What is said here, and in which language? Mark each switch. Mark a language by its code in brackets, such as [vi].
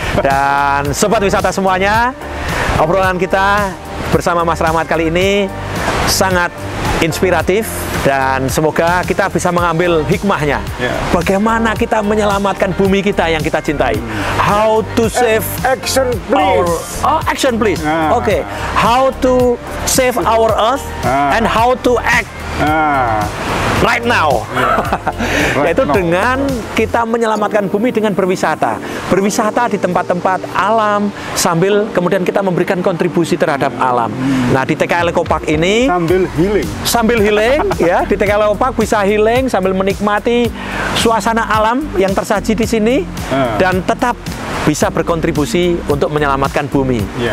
[id] Dan sobat wisata semuanya, obrolan kita bersama Mas Rahmat kali ini sangat inspiratif dan semoga kita bisa mengambil hikmahnya. Bagaimana kita menyelamatkan bumi kita yang kita cintai. [en] How to save action please. Action please. Oke. How to save our earth and how to act right now. [id] Yaitu dengan kita menyelamatkan bumi dengan berwisata. Berwisata di tempat-tempat alam sambil kemudian kita memberikan kontribusi terhadap alam. Nah, di TKL Eco Park ini sambil healing ya, di TKL Eco Park bisa healing sambil menikmati suasana alam yang tersaji di sini dan tetap bisa berkontribusi untuk menyelamatkan bumi.